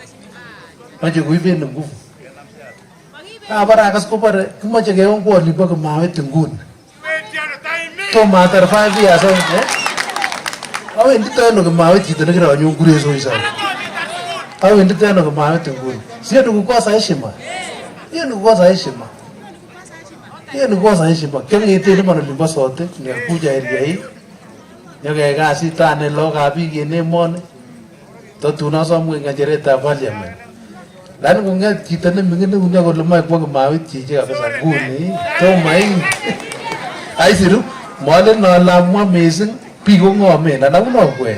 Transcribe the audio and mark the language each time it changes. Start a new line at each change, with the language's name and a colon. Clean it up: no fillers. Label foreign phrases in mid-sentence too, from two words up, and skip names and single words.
Kalenjin: Moche koiben nguvu. Abare akas kobore kimoche kewon olimbo Kimawet nguni. Tomo atar 5 years. Awendito ano Kimawet chito nekironyon kure soisoi. Awendito ano Kimawet nguni.
Swahili: Sio ni kukosa heshima. Hiyo ni kukosa heshima. Hiyo ni kukosa heshima.
Kalenjin: Keng'eten man olimbo sote
Swahili: nikakuja area hii.
Kalenjin: Nyokeyai kasit ane lagokab biik en emoni. Totun asom ng'echeretab parliament. Lakini kung'et chito neming'in neunyo kole moe kwo Kimawet chichi kabisa nguni. Tomo aisiru molen ale amwa mising biik ko ng'omen anan kunokwe.